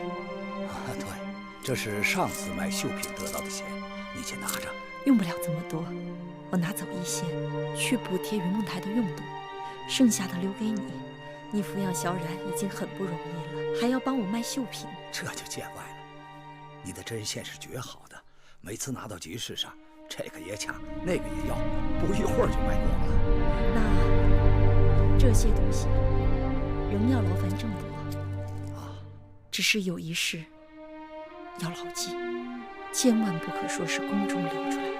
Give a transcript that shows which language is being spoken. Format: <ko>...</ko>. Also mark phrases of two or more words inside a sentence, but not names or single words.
<zh>对，這是上次賣繡品得到的錢，你先拿着。用不了這麼多，我拿走一些，去補貼雲夢台的用度，剩下的留給你。你撫養小冉已經很不容易了，還要幫我賣繡品，這就見外了。你的針線是絕好的，每次拿到集市上，這個也搶，那個也要，不一會兒就賣光了。那這些東西仍要勞煩鄭伯啊，只是有一事要牢記，千萬不可說是宮中流出來的。</zh>